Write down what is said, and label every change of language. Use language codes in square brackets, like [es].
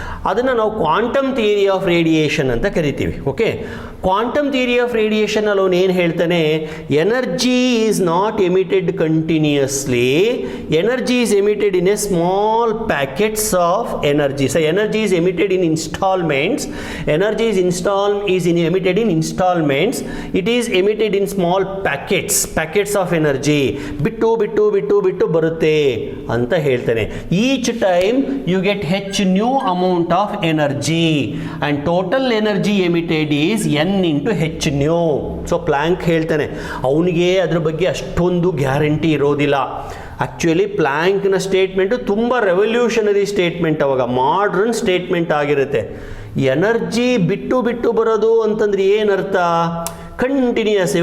[kn] ಅದನ್ನು ನಾವು quantum theory of radiation ಅಂತ ಕರಿತೀವಿ. Okay, quantum theory of radiation ಅಲ್ಲಿ ಅವನು ಏನು ಹೇಳ್ತಾನೆ, [en] Energy is not emitted continuously, energy is emitted in a small packets of energy. So energy is emitted in installments, energy is emitted in installments, it is emitted in small packets of energy, [kn] ಬಿಟ್ಟು ಬರುತ್ತೆ ಅಂತ ಹೇಳ್ತಾನೆ. [en] Each time you get new amount of energy and total energy emitted is n into h nu. [kn] So Planck ಹೇಳ್ತಾನೆ, ಅವನಿಗೆ ಅದ್ರ ಬಗ್ಗೆ ಅಷ್ಟೊಂದು guarantee ಇರೋದಿಲ್ಲ. ಆ್ಯಕ್ಚುಲಿ ಪ್ಲ್ಯಾಂಕ್ನ ಸ್ಟೇಟ್ಮೆಂಟು ತುಂಬ ರೆವಲ್ಯೂಷನರಿ ಸ್ಟೇಟ್ಮೆಂಟ್, ಅವಾಗ ಮಾಡ್ರನ್ ಸ್ಟೇಟ್ಮೆಂಟ್ ಆಗಿರುತ್ತೆ. ಎನರ್ಜಿ ಬಿಟ್ಟು ಬರೋದು ಅಂತಂದ್ರೆ ಏನರ್ಥ, ಕಂಟಿನ್ಯೂಸ್.